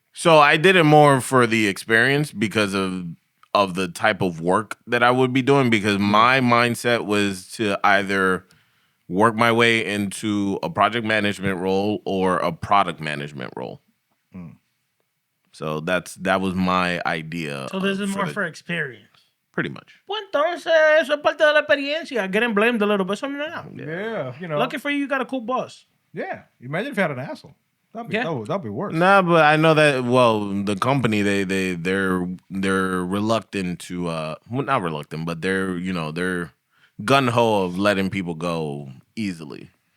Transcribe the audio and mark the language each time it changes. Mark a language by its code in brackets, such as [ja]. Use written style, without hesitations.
[en] So I did it more for the experience because of the type of work that I would be doing, because my mindset was to either work my way into a project management role or a product management role. So that was my idea. So this is more for experience. Pretty much. [es] Pues entonces, eso es parte de la experiencia. [en] Getting blamed a little bit. So no. Yeah, you know. Lucky for you, you got a cool boss. Yeah, imagine if you had an asshole. That'd be worse. Nah, but I know that. Well, the company they're reluctant to well, not reluctant, but they're gun ho of letting people go easily.